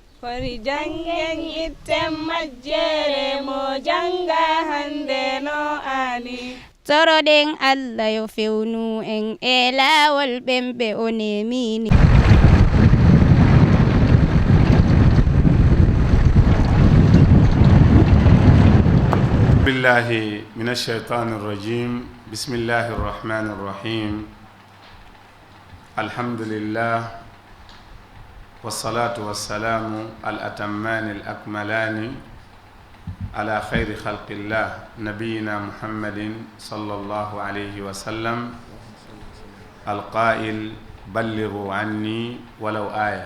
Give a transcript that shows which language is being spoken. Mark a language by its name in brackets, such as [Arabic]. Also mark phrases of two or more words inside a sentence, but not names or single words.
[Fula] Fori jangen itten majjere mo janga hande no ani. Toroɗen Allah yo fewnu en e laawol ɓemɓe o nemini. [Arabic] بالله من الشيطان الرجيم. بسم الله الرحمن الرحيم. الحمد لله والصلاة والسلام الأتمان الأكملان على خير خلق الله نبينا محمد صلى الله عليه وسلم القائل بلغوا عني ولو آية.